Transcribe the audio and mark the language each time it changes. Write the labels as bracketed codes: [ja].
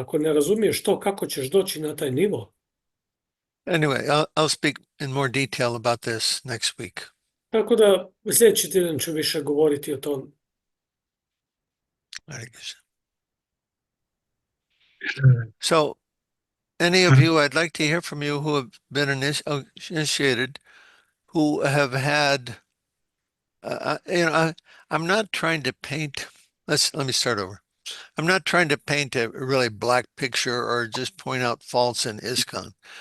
[hr] Ako ne razumiješ to, kako ćeš doći na taj nivo? [en] Anyway, I'll speak in more detail about this next week. [hr] Tako da sljedeći tjedan ću više govoriti o tom. [en] So, any of you, I'd like to hear from you who have been initiated, who have had, I'm not trying to paint, let me start over. I'm not trying to paint a really black picture or just point out faults in ISKCON.